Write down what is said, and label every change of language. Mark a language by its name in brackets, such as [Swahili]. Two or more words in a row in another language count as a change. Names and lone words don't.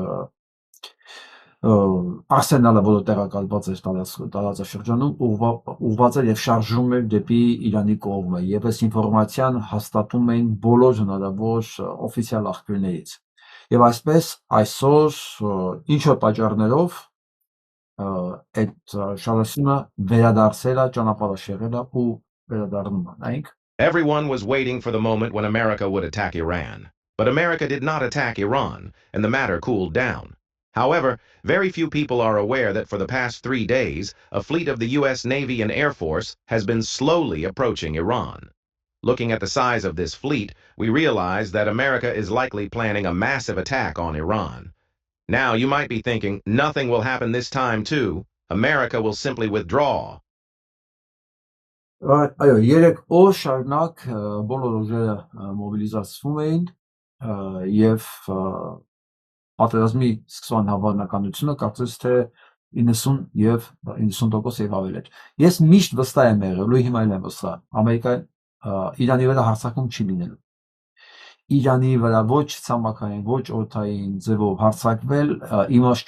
[Armenian] արսենալը, որը տեղակայված էր տարածաշրջանում, ուղղված էր եւ շարժվում էր դեպի Իրանի կողմը, եւ այս ինֆորմացիան հաստատում էին բոլոր հնարավոր օֆիցիալ աղբյուրներից։ Եվ այսպես այսօր ինչ որ պատճառներով այդ շարժումը վերադարձել է, ճանապարհաշեղել է ու վերադառնում է, նայեք։ [English] Everyone was waiting for the moment when America would attack Iran. But America did not attack Iran, and the matter cooled down. However, very few people are aware that for the past 3 days, a fleet of the U.S. Navy and Air Force has been slowly approaching Iran. Looking at the size of this fleet, we realize that America is likely planning a massive attack on Iran. Now, you might be thinking, nothing will happen this time too. America will simply withdraw. [Armenian] Այո, 3 օր շարունակ բոլոր ուժերը մոբիլիզացվում էին եւ պատերազմի սկսման հավանականությունը կարծես թե 90 եւ 90% եւ ավել էր։ Ես միշտ վստահ եմ եղել, ու հիմա էլ եմ վստահ, Ամերիկան Իրանի վրա հարձակում չի լինելու։ Իրանի վրա ոչ ցամաքային, ոչ օդային ձևով հարձակվել իմաստ